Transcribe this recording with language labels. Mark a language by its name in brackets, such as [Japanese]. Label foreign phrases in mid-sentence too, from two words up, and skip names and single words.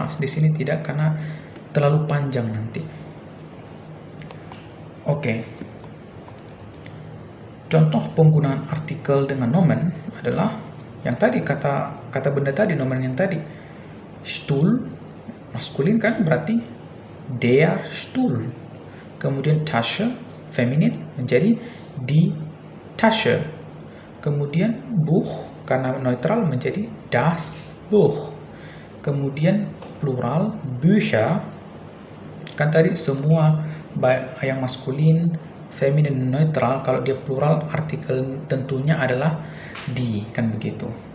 [Indonesian] Di sini tidak, karena terlalu panjang nanti. Oke. Contoh penggunaan artikel dengan nomen adalah yang tadi, kata benda tadi, nomen yang tadi. Stuhl, maskulin kan, berarti [German] der Stuhl. [Indonesian] Kemudian Tasche, feminin, menjadi [German] die Tasche. [Indonesian] Kemudian Buch, karena neutral, menjadi [German] das Buch. [Indonesian] Kemudian plural Bücher, kan tadi semua yang maskulin, feminin, neutral. Kalau dia plural, artikel tentunya adalah die, kan begitu.